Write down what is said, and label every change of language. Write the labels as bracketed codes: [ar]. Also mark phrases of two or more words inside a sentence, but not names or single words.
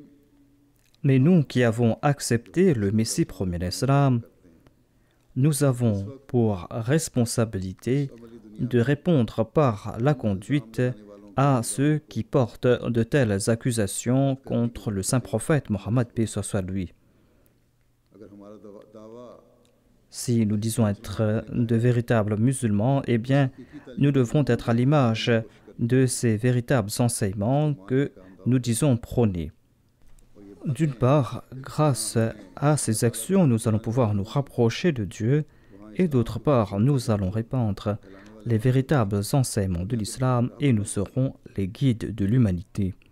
[fr] Mais nous qui avons accepté le Messie premier d'Islam, nous avons pour responsabilité de répondre par la conduite à ceux qui portent de telles accusations contre le saint prophète Mohammed, paix soit lui. [ur] اگر ہمارا دعویٰ [fr] Si nous disons être de véritables musulmans, eh bien, nous devons être à l'image de ces véritables enseignements que nous disons prôner. D'une part, grâce à ces actions, nous allons pouvoir nous rapprocher de Dieu et d'autre part, nous allons répandre les véritables enseignements de l'islam et nous serons les guides de l'humanité.